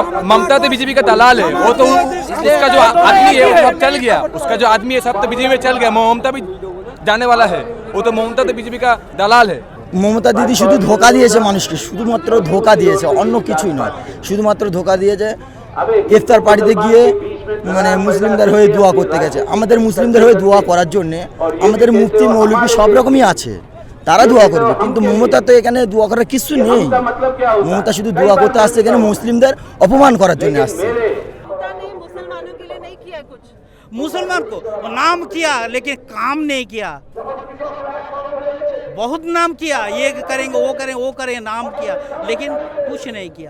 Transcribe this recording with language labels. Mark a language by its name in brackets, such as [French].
[Hindi] ममता तो बीजेपी का दलाल है, वो तो उसका जो आदमी है वो सब चल गया, उसका जो आदमी है सब तो बीजेपी में चल गया, ममता भी जाने वाला है, वो तो ममता तो बीजेपी का दलाल है। [Bangla] মমতা দিদি শুধু ধোকা দিয়েছে মানুষকে, শুধুমাত্র ধোকা দিয়েছে, অন্য কিছুই নয়, শুধুমাত্র ধোকা দিয়েছে। ইফতার পার্টিতে গিয়ে মানে মুসলিমদের হয়ে দোয়া করতে গেছে। আমাদের মুসলিমদের হয়ে দোয়া করার জন্য আমাদের মুফতি মৌলবি সব রকমই আছে, তারা দোয়া করবে, কিন্তু মমতা তো এখানে দোয়া করার কিছু নেই। মমতা শুধু দোয়া করতে আসছে, এখানে মুসলিমদের অপমান করার জন্য আসছে। [Hindi] मुसलमानों के लिए नहीं किया कुछ। मुसलमान को नाम किया लेकिन काम नहीं किया, बहुत नाम किया, ये करेंगे वो करेंगे वो करेंगे, नाम किया लेकिन कुछ नहीं किया।